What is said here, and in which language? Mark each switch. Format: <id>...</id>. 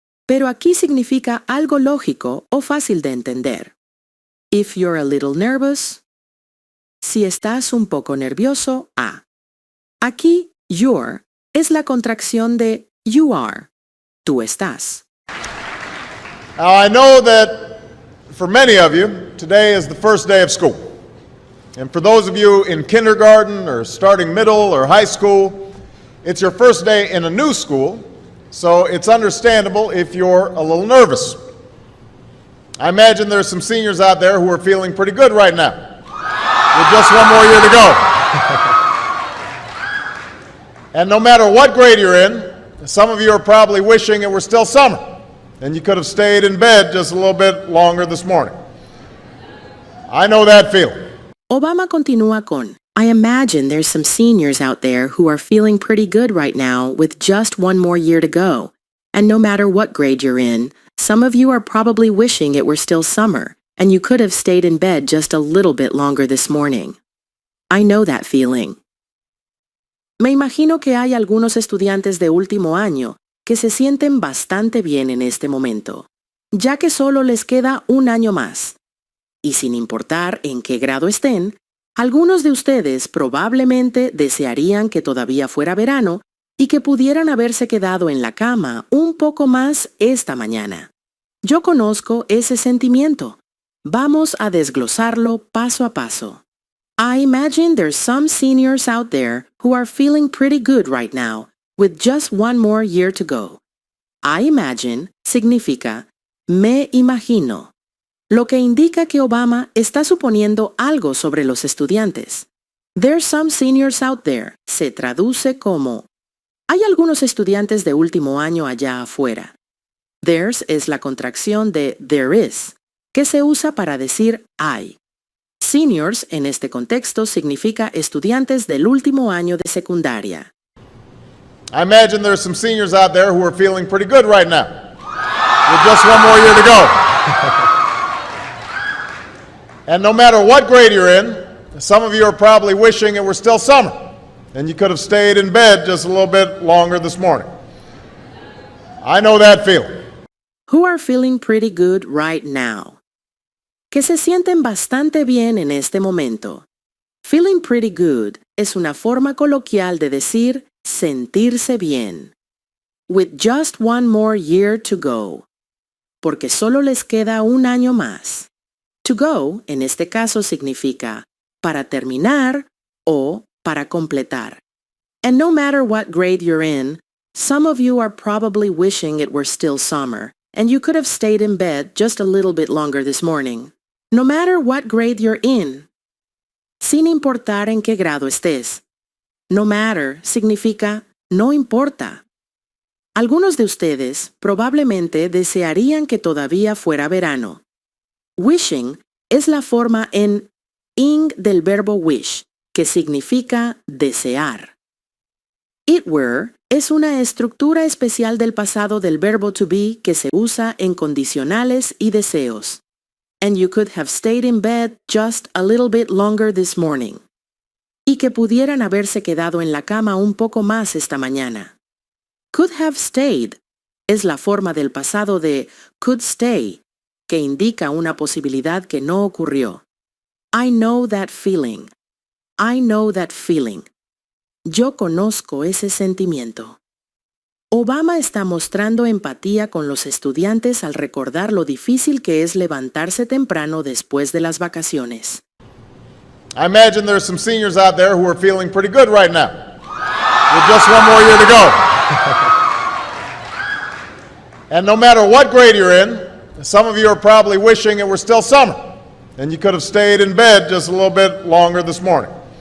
<es>Pero aquí significa algo lógico o fácil de entender.</es> <en>If you're a little nervous,</en> <es>si estás un poco nervioso,</es> <en>a.</en> <es>Aquí, you're es la contracción de</es> <en>you are,</en> <es>tú estás.</es> <en>Now, I know that for many of you, today is the first day of school. And for those of you in kindergarten or starting middle or high school, it's your first day in a new school, so it's understandable if you're a little nervous. I imagine there's some seniors out there who are feeling pretty good right now, with just one more year to go. And no matter what grade you're in, some of you are probably wishing it were still summer, and you could have stayed in bed just a little bit longer this morning. I know that feeling. Obama</en> <es>continúa con,</es> <en>I imagine there's some seniors out there who are feeling pretty good right now with just one more year to go. And no matter what grade you're in, some of you are probably wishing it were still summer, and you could have stayed in bed just a little bit longer this morning. I know that feeling.</en> <es>Me imagino que hay algunos estudiantes de último año que se sienten bastante bien en este momento, ya que solo les queda un año más. Y sin importar en qué grado estén, algunos de ustedes probablemente desearían que todavía fuera verano y que pudieran haberse quedado en la cama un poco más esta mañana. Yo conozco ese sentimiento. Vamos a desglosarlo paso a paso.</es> <en>I imagine there's some seniors out there who are feeling pretty good right now, with just one more year to go. I imagine</en> <es>significa me imagino. lo que indica que Obama está suponiendo algo sobre los estudiantes.</es> <en>There's some seniors out there</en> <es>se traduce como hay algunos estudiantes de último año allá afuera. There's es la contracción de</es> <en>there is,</en> <es>que se usa para decir hay. Seniors en este contexto significa estudiantes del último año de secundaria.</es> <en>I imagine there's some seniors out there who are feeling pretty good right now, with just one more year to go. And no matter what grade you're in, some of you are probably wishing it were still summer, and you could have stayed in bed just a little bit longer this morning. I know that feeling. Who are feeling pretty good right now.</en> <es>Que se sienten bastante bien en este momento.</es> <en>Feeling pretty good</en> <es>es una forma coloquial de decir sentirse bien.</es> <en>With just one more year to go.</en> <es>Porque solo les queda un año más.</es> <en>To go,</en> <es>en este caso, significa para terminar o para completar.</es> <en>And no matter what grade you're in, some of you are probably wishing it were still summer, and you could have stayed in bed just a little bit longer this morning. No matter what grade you're in.</en> <es>Sin importar en qué grado estés.</es> <en>No matter</en> <es>significa no importa. Algunos de ustedes probablemente desearían que todavía fuera verano. Wishing es la forma en ing del verbo wish, que significa desear.</es> <en>It were</en> <es>es una estructura especial del pasado del verbo to be que se usa en condicionales y deseos.</es> <en>And you could have stayed in bed just a little bit longer this morning.</en> <es>Y que pudieran haberse quedado en la cama un poco más esta mañana.</es> <en>Could have stayed</en> <es>es la forma del pasado de</es> <en>could stay,</en> <es>que indica una posibilidad que no ocurrió.</es> <en>I know that feeling. I know that feeling.</en> <es>Yo conozco ese sentimiento. Obama está mostrando empatía con los estudiantes al recordar lo difícil que es levantarse temprano después de las vacaciones.</es> <en>I imagine there's some seniors out there who are feeling pretty good right now, with just one more year to go. And no matter what grade you're in, some of you are probably wishing it were still summer, and you could have stayed in bed just a little bit longer this morning.</en>